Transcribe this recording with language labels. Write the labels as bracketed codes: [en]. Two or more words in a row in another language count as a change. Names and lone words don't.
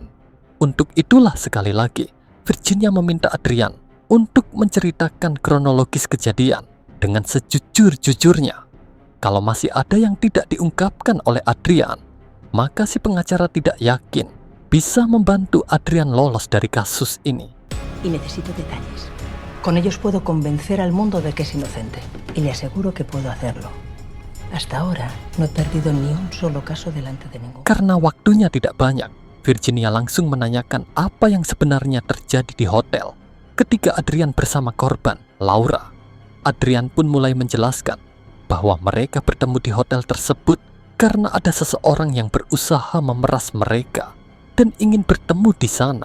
[id] Untuk itulah sekali lagi, Virginia meminta Adrian untuk menceritakan kronologis kejadian dengan sejujur-jujurnya. Kalau masih ada yang tidak diungkapkan oleh Adrian, maka si pengacara tidak yakin bisa membantu Adrian lolos dari kasus ini. [es] Y necesito detalles. Con ellos puedo convencer al mundo de que es inocente. Y le aseguro que puedo hacerlo. Hasta ahora no he perdido ni un solo caso delante de ningún. [id] Karena waktunya tidak banyak, Virginia langsung menanyakan apa yang sebenarnya terjadi di hotel ketika Adrian bersama korban, Laura. Adrian pun mulai menjelaskan bahwa mereka bertemu di hotel tersebut karena ada seseorang yang berusaha memeras mereka dan ingin bertemu di sana.